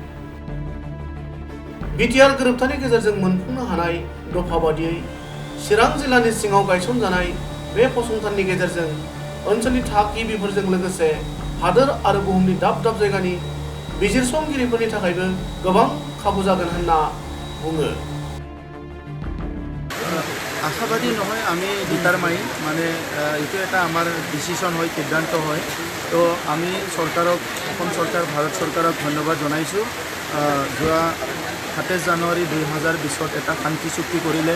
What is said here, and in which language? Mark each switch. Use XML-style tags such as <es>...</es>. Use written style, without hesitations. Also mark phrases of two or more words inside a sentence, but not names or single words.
<brx>बिटिआर गोरोबथानि गेजेरजों मोनफुंनो हानाय दफा बादियै चिरां जिल्लानि सिङाव गायसनजानाय बे फसंथाननि गेजेरजों ओनसोलनि थागिबिफोरजों लोगोसे हादोर आरो बुहुमनि दाब दाब जायगानि बिजिरसंगिरिफोरनि थाखायबो गोबां खाबु जागोन होनना बुङो।</brx> <as>আশাবাদী নহয়, আমি ডিটাৰমাইন মানে এইটো এটা আমাৰ ডিচিশ্যন হয়, সিদ্ধান্ত হয়। তো আমি চৰকাৰক, অসম চৰকাৰ, ভাৰত চৰকাৰক ধন্যবাদ জনাইছোঁ। যোৱা 27 জানুৱাৰী 2020 এটা শান্তি চুক্তি কৰিলে।</as>